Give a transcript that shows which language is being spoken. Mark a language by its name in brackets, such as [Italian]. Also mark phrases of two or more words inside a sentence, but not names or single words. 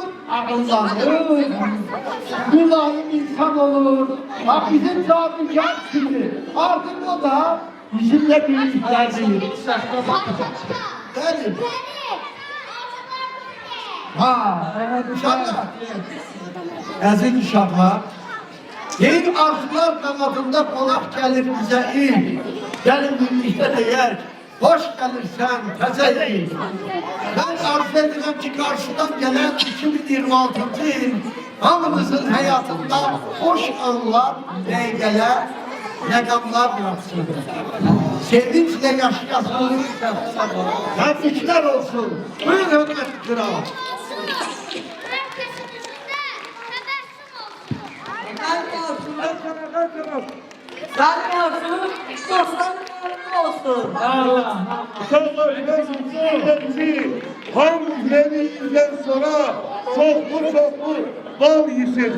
[Turkish] Akıllanır, mülayim insan olur. Bak bizim zabitler şimdi artık o da bizimle birliktedir. Yani, uşaklar, [Azerbaijani] əziz uşaqlar, yeni arzular qanadında qonaq gəlir bizə il. Gəlin birlikdə deyək, hoş gəlirsən, təzə il. Mən arzu edirəm ki, qarşıdan gələn 2026 il hamımızın həyatında hoş anlar, dəqiqələr, rəqamlar yatsın. Sevinçlə yaşayasın, təbriklər olsun. Buyur hörmət kral. [Turkish] Zaten olsun, dostların olsun. Ham yediğinden sonra çoklu bal yesin.